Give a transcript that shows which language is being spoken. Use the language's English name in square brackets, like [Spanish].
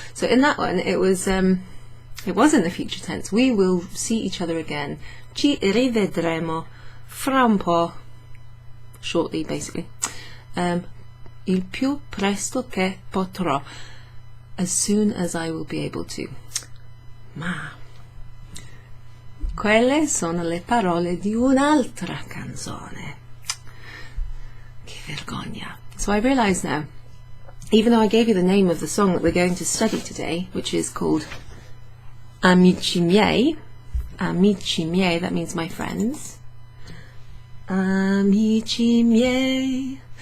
[English] So in that one it was in the future tense. We will see each other again. [Italian] Ci rivedremo fra un po'. [English] Shortly, basically. [Italian] Il più presto che potrò. [English] As soon as I will be able to. [Italian] Ma quelle sono le parole di un'altra canzone. Che vergogna. [English] So I realize now, even though I gave you the name of the song that we're going to study today, which is called Amici Miei, Amici Miei, that means my friends. [Italian] Amici Miei.